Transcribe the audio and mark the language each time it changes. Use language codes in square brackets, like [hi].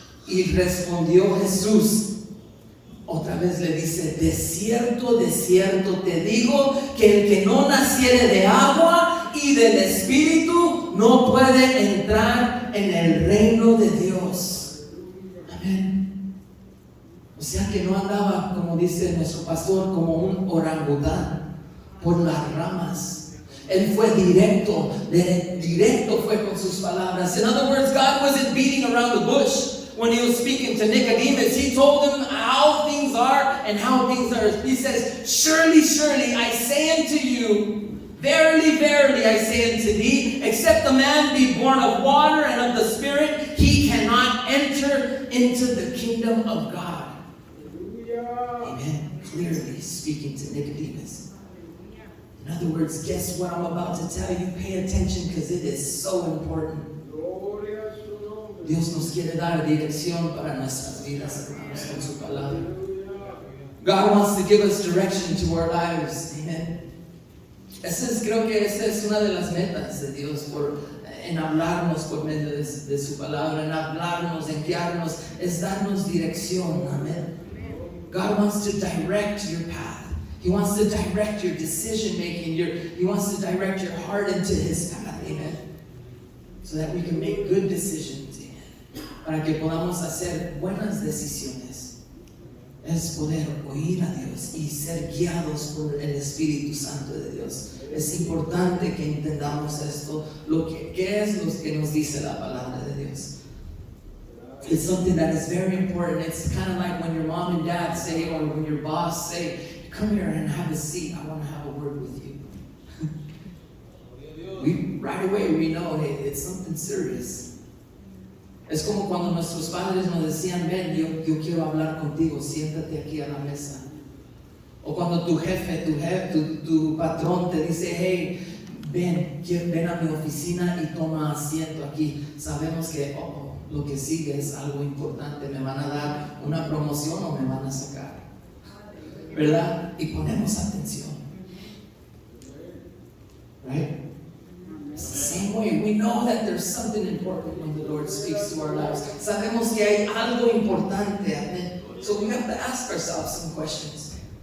[es] Y respondió Jesús. Otra vez le dice, de cierto te digo que el que no naciere de agua y del Espíritu no puede entrar en el reino de Dios. Amén. O sea que no andaba, como dice nuestro pastor, como un orangután por las ramas. Él fue directo fue con sus palabras. [en] In other words, God wasn't beating around the bush. When he was speaking to Nicodemus, he told him how things are and how things are. He says, surely, surely, I say unto you, verily, verily, I say unto thee, except a man be born of water and of the Spirit, he cannot enter into the kingdom of God. Amen. Clearly speaking to Nicodemus. In other words, guess what I'm about to tell you? Pay attention because it is so important. [es] Dios nos quiere dar dirección para nuestras vidas, hermanos, con su palabra. [en] God wants to give us direction to our lives. Amen. [es] Creo que esa es una de las metas de Dios en hablarnos por medio de su palabra, en hablarnos, en guiarnos, es darnos dirección. [en] Amen. God wants to direct your path. He wants to direct your decision making. He wants to direct your heart into His path. Amen. So that we can make good decisions. [es] Para que podamos hacer buenas decisiones. Es poder oír a Dios y ser guiados por el Espíritu Santo de Dios. Es importante que entendamos esto, ¿qué es lo que nos dice la palabra de [en] It's something that is very important. It's kind of like when your mom and dad say, or when your boss say, come here and have a seat. I want to have a word with you. Right away we know, hey, it's something serious. [es] Es como cuando nuestros padres nos decían, ven, yo quiero hablar contigo, siéntate aquí a la mesa. O cuando tu jefe, tu patrón te dice, hey, ven a mi oficina y toma asiento aquí. Sabemos que lo que sigue es algo importante. Me van a dar una promoción o me van a sacar. ¿Verdad? Y ponemos atención. [en] Right? It's the same way. We know that there's something important when the Lord speaks to our lives. [es] Sabemos que hay algo importante. [en] Amen. So we have to ask ourselves some questions.